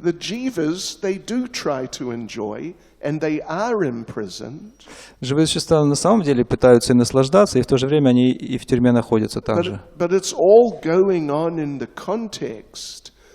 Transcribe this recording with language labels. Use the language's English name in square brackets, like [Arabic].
[English] The jivas, they do try to enjoy, and they are imprisoned. [Russian] Живые существа на самом деле пытаются и наслаждаться, и в то же время они и в тюрьме находятся также. [English] But it's all going on in the context